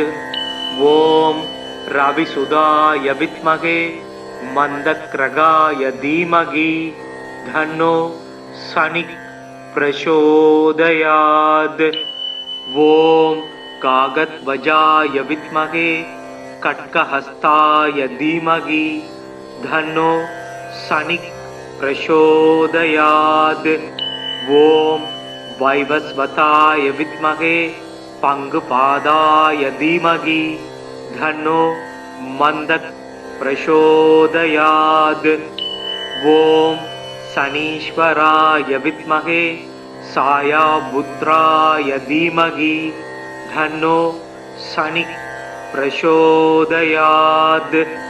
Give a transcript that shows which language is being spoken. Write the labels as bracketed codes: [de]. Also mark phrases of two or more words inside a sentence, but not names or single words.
[sa] ॐ रविसुधाय विद्महे मन्दग्रगाय धीमहि तन्नो शनिः प्रचोदयात्। ॐ कागद्वजाय विद्महे खड्गहस्ताय धीमहि तन्नो शनिः प्रचोदयात्. ॐ वैवस्वताय विद्महे पङ्गुपादाय धीमहि तन्नो मन्दः प्रचोदयात्. ॐ शनीश्वराय विद्महे छायापुत्राय धीमहि तन्नो शनिः प्रचोदयात्.